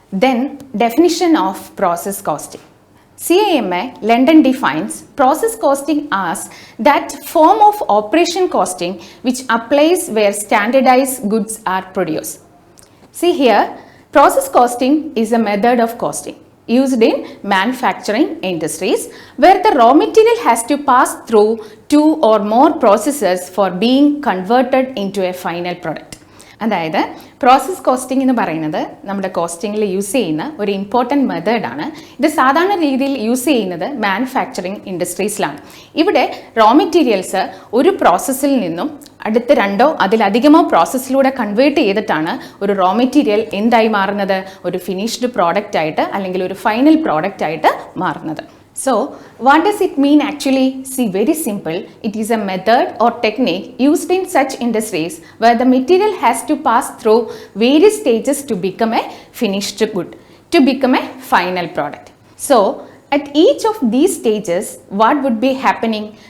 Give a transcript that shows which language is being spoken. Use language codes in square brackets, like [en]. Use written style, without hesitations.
[en] Then, definition of process costing. CIMA London defines process costing as that form of operation costing which applies where standardized goods are produced. See here, process costing is a method of costing used in manufacturing industries where the raw material has to pass through two or more processes for being converted into a final product. [ml] അതായത് process costing എന്ന് പറയുന്നത് നമ്മുടെ കോസ്റ്റിങ്ങിൽ use ചെയ്യുന്ന ഒരു important മെത്തേഡാണ്. ഇത് സാധാരണ രീതിയിൽ യൂസ് ചെയ്യുന്നത് മാനുഫാക്ചറിങ് ഇൻഡസ്ട്രീസിലാണ്. ഇവിടെ റോ മെറ്റീരിയൽസ് ഒരു പ്രോസസ്സിൽ നിന്നും അടുത്ത രണ്ടോ അതിലധികമോ പ്രോസസ്സിലൂടെ കൺവേർട്ട് ചെയ്തിട്ടാണ് ഒരു റോ മെറ്റീരിയൽ എന്തായി മാറുന്നത്, ഒരു ഫിനിഷ്ഡ് പ്രോഡക്റ്റ് ആയിട്ട് അല്ലെങ്കിൽ ഒരു ഫൈനൽ പ്രോഡക്റ്റ് ആയിട്ട് മാറുന്നത്. [en] So, what does it mean actually? See, very simple. It is a method or technique used in such industries where the material has to pass through various stages to become a finished good, to become a final product. So, at each of these stages, what would be happening?